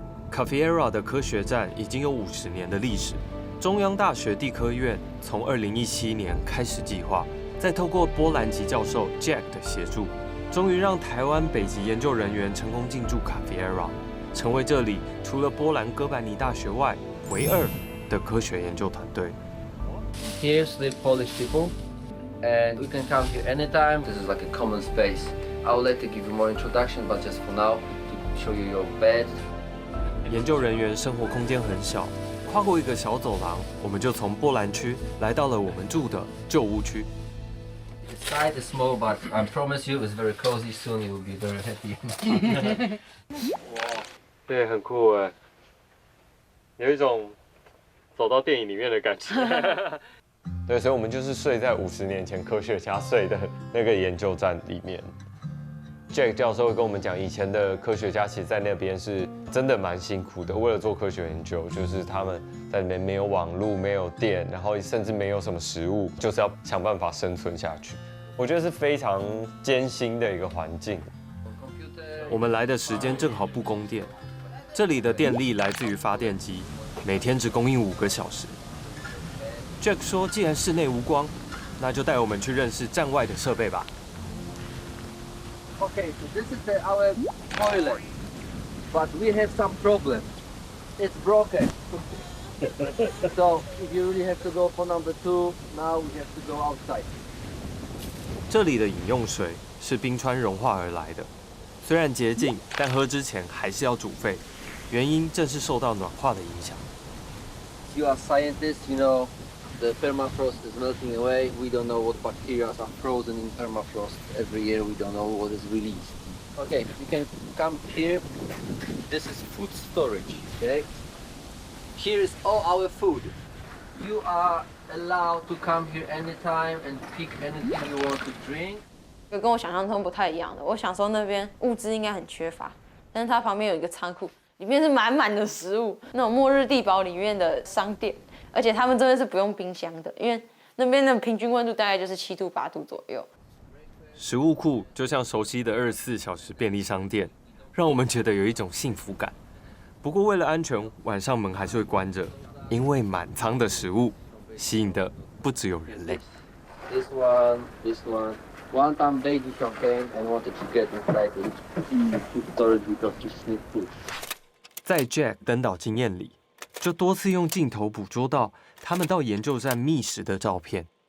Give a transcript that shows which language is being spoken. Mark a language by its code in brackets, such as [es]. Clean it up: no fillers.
[zh] 卡皮埃拉的科学站已经有50年的历史。中央大学地科院从2017年开始计划，再透过波兰籍教授 Jack 的协助，终于让台湾北极研究人员成功进驻卡皮埃拉，成为这里除了波兰哥白尼大学外唯2的科学研究团队。 [en] Here sleep Polish people, and we can come here anytime. This is like a common space. I'll later give you more introduction, but just for now, to show you your bed. [zh] 研究人员生活空间很小，跨过一个小走廊，我们就从波兰区来到了我们住的旧屋区。 [en] The site is small, but I promise you, it's very cozy. Soon you will be very happy. [zh] 哇，对，很酷哎，有一种走到电影里面的感觉。对，所以我们就是睡在50年前科学家睡的那个研究站里面。 Jack 教授会跟我们讲，以前的科学家其实在那边是真的蛮辛苦的，为了做科学研究，就是他们在里面没有网络、没有电，然后甚至没有什么食物，就是要想办法生存下去。我觉得是非常艰辛的一个环境。我们来的时间正好不供电，这里的电力来自于发电机，每天只供应5个小时。 Jack 说，既然室内无光，那就带我们去认识站外的设备吧。 [en] Okay, so this is our toilet, but we have some problem. It's broken. So if you really have to go for number 2, now we have to go outside. [zh] 这里的饮用水是冰川融化而来的，虽然洁净，但喝之前还是要煮沸，原因正是受到暖化的影响。 [en] You are scientists, you know, the permafrost is melting away. We don't know what bacteria are frozen in permafrost. Every year we don't know what is released. Okay, you can come here. This is food storage, okay? Here is all our food. You are allowed to come here anytime and pick anything you want to drink. [zh] 跟我想象中不太一样的。我想说那边物资应该很缺乏，但是它旁边有一个仓库，里面是满满的食物，那种末日地堡里面的商店，而且他们这边是不用冰箱的，因为那边的平均温度大概就是7度8度左右。食物库就像熟悉的24小时便利商店，让我们觉得有一种幸福感。不过为了安全，晚上门还是会关着，因为满仓的食物吸引的不只有人类。 [en] This one. One time baby came and wanted to get inside the food storage because he needs food. [zh] 在 Jack 登岛经验里，就多次用镜头捕捉到他们到研究站觅食的照片。